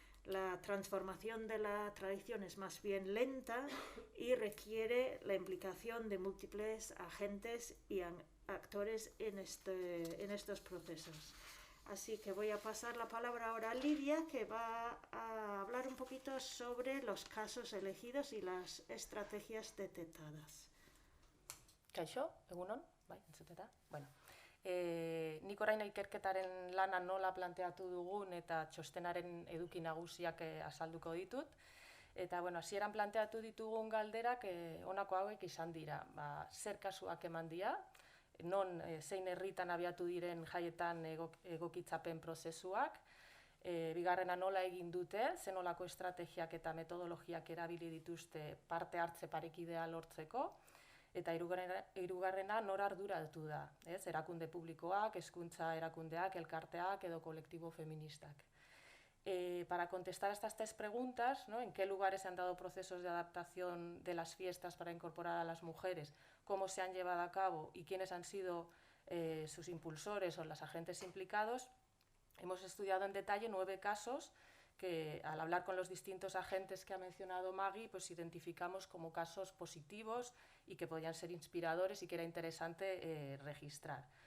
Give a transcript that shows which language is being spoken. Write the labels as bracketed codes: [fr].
[es] La transformación de la tradición es más bien lenta y requiere la implicación de múltiples agentes y actores en estos procesos. Así que voy a pasar la palabra ahora a Lidia, que va a hablar un poquito sobre los casos elegidos y las estrategias detectadas. [eu] Kaixo, egunon? Bai, entzuteta? Bueno. Nik orain ikerketaren lana nola planteatu dugun eta txostenaren eduki nagusiak azalduko ditut. Eta, hasieran planteatu ditugun galderak honako hauek izan dira. Zer kasuak eman dira, non zein herritan abiatu diren jaietan egokitzapen prozesuak, bigarrena nola egin dute, zenolako estrategiak eta metodologiak erabili dituzte parte hartze parekidea lortzeko, eta hirugarrena nor arduratu da, erakunde publikoak, hezkuntza erakundeak, elkarteak edo kolektibo feministak. [es] Para contestar a estas 3 preguntas, ¿no? ¿En qué lugares se han dado procesos de adaptación de las fiestas para incorporar a las mujeres? ¿Cómo se han llevado a cabo? ¿Y quiénes han sido sus impulsores o los agentes implicados? Hemos estudiado en detalle 9 casos que al hablar con los distintos agentes que ha mencionado Maggie, pues identificamos como casos positivos y que podían ser inspiradores y que era interesante registrar.